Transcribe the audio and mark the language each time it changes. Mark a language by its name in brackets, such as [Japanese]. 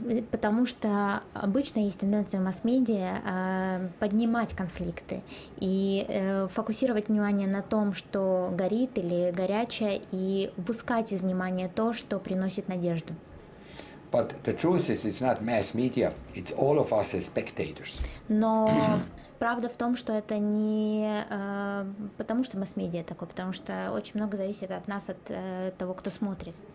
[Russian] Потому что обычно есть тенденция в масс-медиа поднимать конфликты и фокусировать внимание на том, что горит или горячее, и упускать из внимания то, что приносит надежду. [English] But the truth is, it's not mass media, it's all of us as spectators. [Russian] Но правда в том, что это не потому, что масс-медиа такой, потому что очень много зависит от нас, от того, кто смотрит.